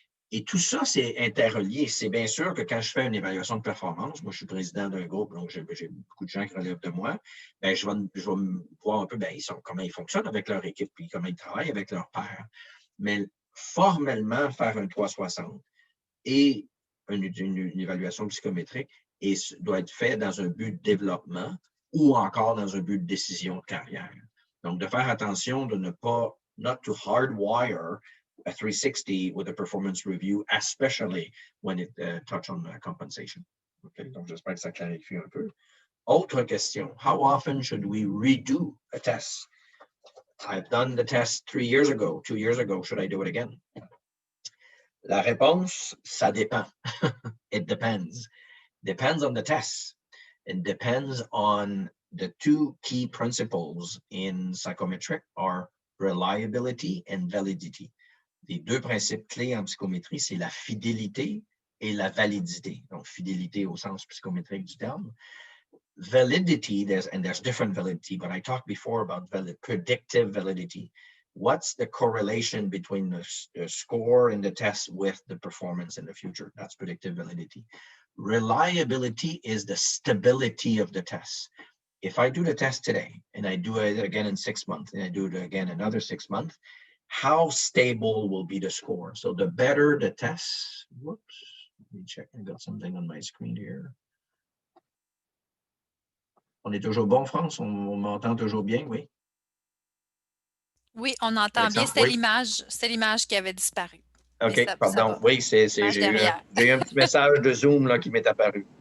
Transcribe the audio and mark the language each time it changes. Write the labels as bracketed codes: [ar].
[fr] Et tout ça, c'est interrelié. C'est bien sûr que quand je fais une évaluation de performance, moi, je suis président d'un groupe, donc j'ai beaucoup de gens qui relèvent de moi, bien, je vais voir un peu bien, comment ils fonctionnent avec leur équipe, puis comment ils travaillent avec leur pairs. Mais formellement, faire un 360 et une évaluation psychométrique doit être fait dans un but de développement ou encore dans un but de décision de carrière. Donc, de faire attention de ne pas [en] not to hardwire a 360 with a performance review, especially when it touch on compensation. [fr] Okay, donc j'espère que ça clarifie un peu. Autre question, [en] how often should we redo a test? I've done the test 3 years ago, 2 years ago, should I do it again? [fr] La réponse, ça dépend. [en] It depends. Depends on the test. It depends on the two key principles in psychometric are reliability and validity. [fr] Les deux principes clés en psychométrie, c'est la fidélité et la validité. Donc, fidélité au sens psychométrique du terme. [en] Validity, there's different validity, but I talked before about predictive validity. What's the correlation between the score in the test with the performance in the future? That's predictive validity. Reliability is the stability of the test. If I do the test today and I do it again in 6 months and I do it again another 6 months, how stable will be the score? So the better the test, whoops, let me check, I got something on my screen here. [fr] On est toujours bon, France? On m'entend toujours bien, oui? Oui, on entend bien. C'était l'image qui avait disparu. OK, ça, pardon. Ça va. Oui, j'ai eu un petit message de Zoom là, qui m'est apparu.